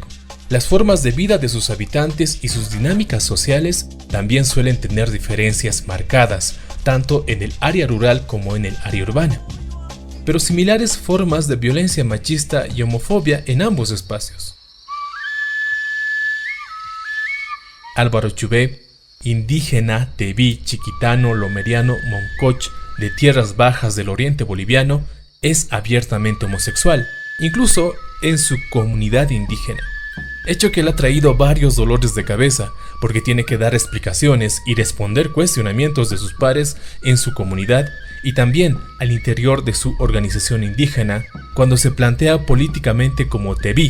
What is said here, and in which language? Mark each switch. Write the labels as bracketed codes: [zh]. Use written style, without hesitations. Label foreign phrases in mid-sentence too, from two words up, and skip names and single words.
[es] Las formas de vida de sus habitantes y sus dinámicas sociales también suelen tener diferencias marcadas, tanto en el área rural como en el área urbana, pero similares formas de violencia machista y homofobia en ambos espacios. Álvaro Chubé, indígena tebí, chiquitano, lomeriano, moncoch de tierras bajas del oriente boliviano, es abiertamente homosexual, incluso en su comunidad indígena. Hecho que le ha traído varios dolores de cabeza, porque tiene que dar explicaciones y responder cuestionamientos de sus pares en su comunidad y también al interior de su organización indígena cuando se plantea políticamente como tebí.